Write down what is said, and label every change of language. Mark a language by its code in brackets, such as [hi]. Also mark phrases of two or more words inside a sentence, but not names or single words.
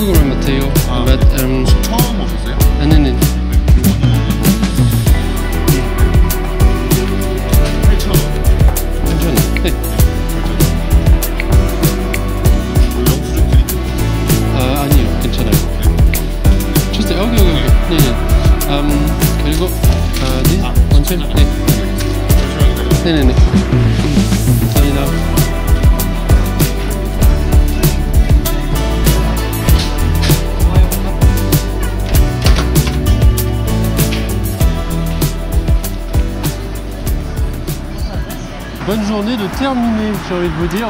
[ko] Matteo. 아. 처음 오셨어요? 네네. 8,000원. 괜찮네. 네. 영수증 드릴게요. 아, 아니요. 괜찮아요. 주세요. 오케이. 네네. 그리고, 네. 원체? 네. 네네네. 감사합니다. [fr] Bonne journée de terminer, j'ai envie de vous dire.